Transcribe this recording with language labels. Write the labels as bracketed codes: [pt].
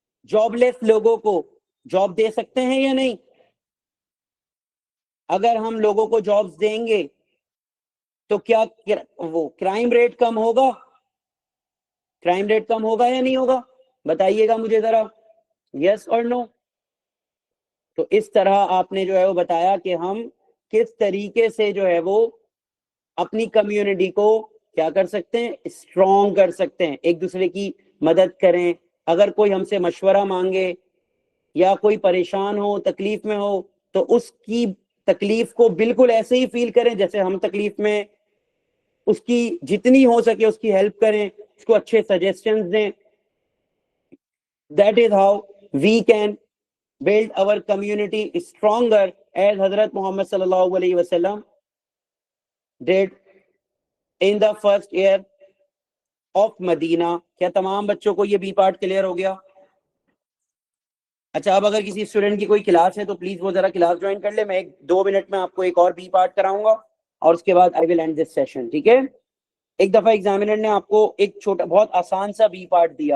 [ur] Job لیس لوگوں کو job دے سکتے ہیں یا نہیں؟ اگر ہم لوگوں کو جابز دیں گے تو کیا وہ کرائم ریٹ کم ہوگا؟ کرائم ریٹ کم ہوگا یا نہیں ہوگا؟ بتائیے گا مجھے ذرا، یس اور نو؟ تو اس طرح آپ نے جو ہے وہ بتایا کہ ہم کس طریقے سے جو ہے وہ اپنی کمیونٹی کو کیا کر سکتے ہیں، اسٹرانگ کر سکتے ہیں، ایک دوسرے کی مدد کریں. اگر کوئی ہم سے مشورہ مانگے یا کوئی پریشان ہو، تکلیف میں ہو، تو اس کی تکلیف کو بالکل ایسے ہی فیل کریں جیسے ہم تکلیف میں، اس کی جتنی ہو سکے اس کی ہیلپ کریں، اس کو اچھے سجیشنز دیں. [en] That is how we can build our community stronger, as Hazrat Muhammad sallallahu alaihi wasallam did in the first year of Medina. [ur] کیا تمام بچوں کو یہ بی پارٹ کلیئر ہو گیا؟ اچھا، اب اگر کسی اسٹوڈنٹ کی کوئی کلاس ہے تو پلیز وہ ذرا کلاس جوائن کر لے. میں 2 منٹ میں آپ کو ایک اور بی پارٹ کراؤں گا اور اس کے بعد [en] I will end this session. [ur] ٹھیک ہے؟ ایک دفعہ ایگزامینر نے آپ کو ایک چھوٹا بہت آسان سا بی پارٹ دیا.